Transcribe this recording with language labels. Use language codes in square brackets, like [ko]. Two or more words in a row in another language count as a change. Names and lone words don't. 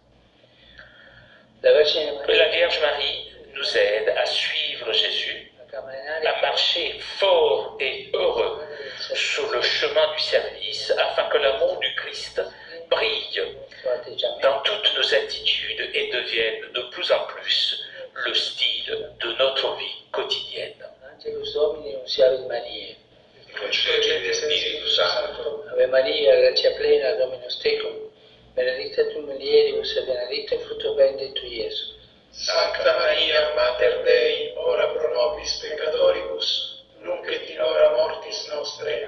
[fr] La Vierge Marie nous aide à suivre Jésus, à marcher fort et heureux sur le chemin du service, afin que l'amour du Christ brille dans toutes nos attitudes et devienne de plus en plus le style de notre vie quotidienne. [la] Concedete Spiritu Santo. Ave Maria, grazia plena, Dominus tecum, benedicta tu mulieribus et benedictum fructus ventris tui, Iesus. Sancta Maria, Mater Dei, ora pro nobis peccatoribus, nunc et in hora mortis nostre.